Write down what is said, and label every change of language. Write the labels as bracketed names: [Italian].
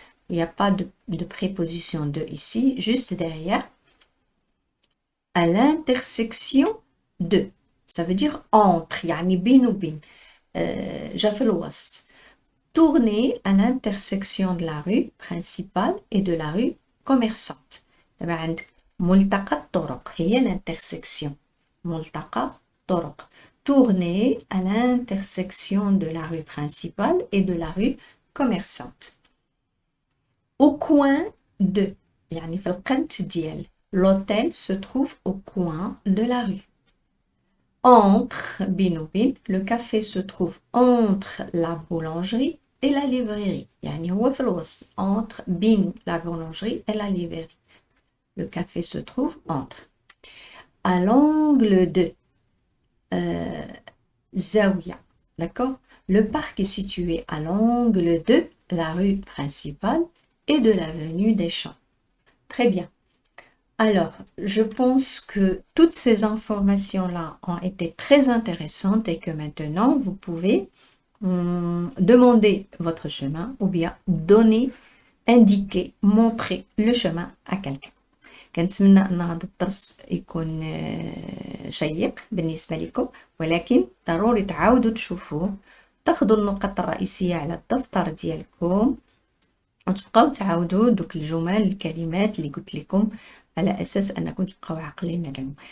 [French] Il n'y a pas de préposition de ici, juste derrière. À l'intersection de. Ça veut dire entre, [Arabic] يعني بين وبين. جا في الوسط. [French] Tourner à l'intersection de la rue principale et de la rue commerçante. [Arabic] دابا عندك ملتقى الطرق هي l'intersection. ملتقى الطرق. [French] Tourner à l'intersection de la rue principale et de la rue commerçante. Au coin de. [Arabic] يعني في القنت ديال. [French] L'hôtel se trouve au coin de la rue. Entre, binobin, le café se trouve entre la boulangerie et la librairie. [Arabic] يعني هو في الوسط. [French] Entre, bin, la boulangerie et la librairie. Le café se trouve entre. À l'angle de. Zawiya. D'accord? Le parc est situé à l'angle de la rue principale et de l'avenue des Champs. Très bien. Alors, je pense que toutes ces informations-là ont été très intéressantes et que maintenant, vous pouvez demander votre chemin ou bien donner, indiquer, montrer le chemin à quelqu'un. [Arabic] كنتمنى ان هذا الدرس يكون شيق بالنسبة لكم، ولكن ضروري تعاودوا تشوفوه، تاخذوا النقط الرئيسية على الدفتر ديالكم وتبقاو تعاودوا دوك الجمل الكلمات اللي قلت لكم على أساس أنكم تبقاو عاقلين عليهم.